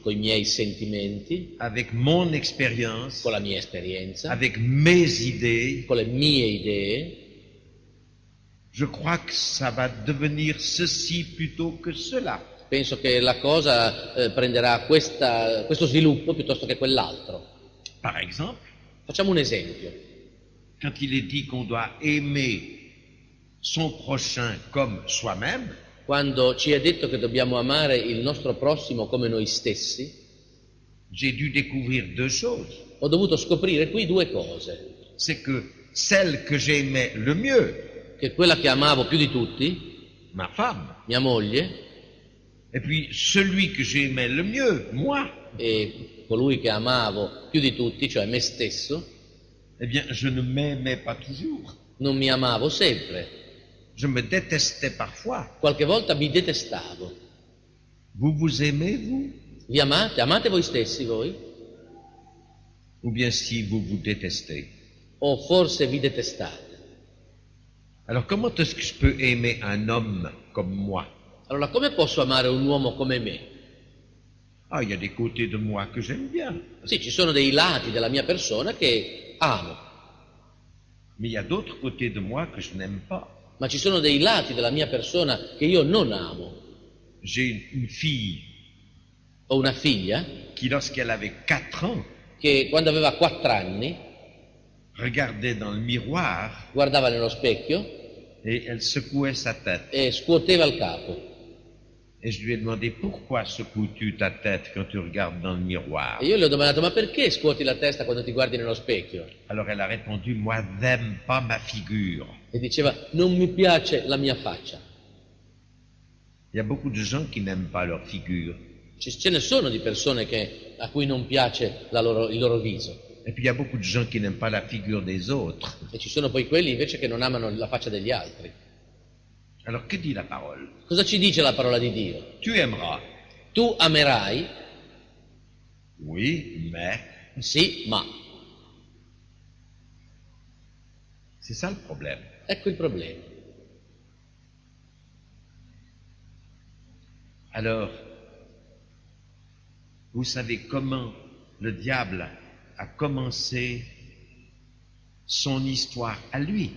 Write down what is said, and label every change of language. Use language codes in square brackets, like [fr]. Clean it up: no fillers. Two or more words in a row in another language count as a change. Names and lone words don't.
[it] con i miei sentimenti, [fr] avec mon expérience, [it] con la mia esperienza, [fr] avec mes idées, [it] con le mie idee, [fr] je crois que ça va devenir ceci plutôt que cela. [it] penso che la cosa prenderà questo sviluppo piuttosto che quell'altro. [fr] Par exemple, [it] Facciamo un esempio. [fr] quand il est dit qu'on doit aimer son prochain comme soi-même, [it] Quando ci è detto che dobbiamo amare il nostro prossimo come noi stessi, [fr] j'ai dû découvrir deux choses. [it] ho dovuto scoprire qui due cose. [fr] C'est que celle que j'aimais le mieux, [it] Che quella che amavo più di tutti, [fr] ma femme, [it] mia moglie, [fr] et puis celui que j'aimais le mieux, moi, [it] e colui che amavo più di tutti, cioè me stesso, [fr] eh bien, je ne m'aimais pas toujours. [it] non mi amavo sempre. [fr] Je me détestais parfois. [it] Qualche volta mi detestavo. [fr] Vous vous aimez, vous? [it] Vi amate? Amate voi stessi voi? [fr] Ou bien si vous vous détestez? [it] O forse vi detestate? [fr] Alors comment est-ce que je peux aimer un homme comme moi? [it] Allora come posso amare un uomo come me? [fr] Ah, il y a des côtés de moi que j'aime bien, [it] Sì, ci sono dei lati della mia persona che amo, [fr] mais il y a d'autres côtés de moi que je n'aime pas. [it] ma ci sono dei lati della mia persona che io non amo. [fr] J'ai une fille [it] Ho una figlia [fr] qui, lorsqu'elle avait 4 ans, [it] che quando aveva 4 anni [fr] regardait dans le miroir [it] guardava nello specchio [fr] et elle secouait sa tête. [it] e scuoteva il capo. [fr] Et je lui ai demandé pourquoi secoues-tu ta tête quand tu regardes dans le miroir? [it] E io le ho domandato, ma perché scuoti la testa quando ti guardi nello specchio? [fr] Alors elle a répondu, moi n'aime pas ma figure. [it] E diceva, non mi piace la mia faccia. [fr] Il y a beaucoup de gens qui n'aiment pas leur figure. [it] Ce ne sono di persone a cui non piace il loro viso. [fr] Et puis il y a beaucoup de gens qui n'aiment pas la figure des autres. [it] E ci sono poi quelli invece che non amano la faccia degli altri. [fr] Alors que dit la parole? [it] Cosa ci dice la parola di Dio? [fr] Tu aimeras. [it] Tu amerai, [fr] Oui, mais [it] sì, ma. [fr] c'est ça le problème. [it] Ecco il problema. [fr] Alors, vous savez comment le diable a commencé son histoire à lui.